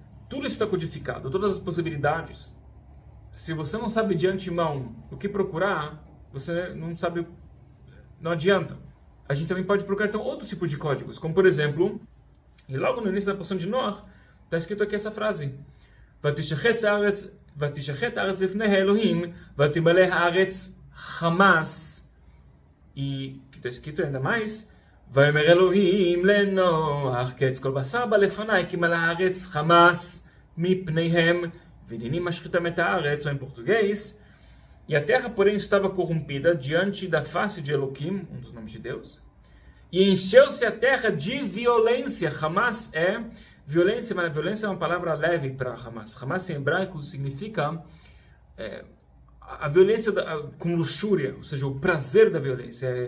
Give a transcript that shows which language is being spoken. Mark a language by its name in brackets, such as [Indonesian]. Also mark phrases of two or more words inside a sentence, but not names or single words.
[Portuguese] Tudo está codificado, todas as possibilidades. Se você não sabe de antemão o que procurar, você não sabe, não adianta. A gente também pode procurar então outros tipos de códigos, como por exemplo, e logo no início da porção de Noach, está escrito aqui essa frase: [Hebrew] ותשחט הארץ לפני האלוהים, ותמלא הארץ חמס. [Portuguese] E que está escrito ainda mais: [Hebrew] ויאמר אלוהים לנוח קץ כל בשר בא לפניי כי מלאה הארץ חמס מפניהם והנני משחיתם את הארץ, [Portuguese] ou em português, e a terra porém estava corrompida diante da face de Elohim, um dos nomes de Deus, e encheu-se a terra de violência. Hamas é violência, mas a violência é uma palavra leve para Hamas. Hamas em hebraico significa a violência com luxúria, ou seja, o prazer da violência.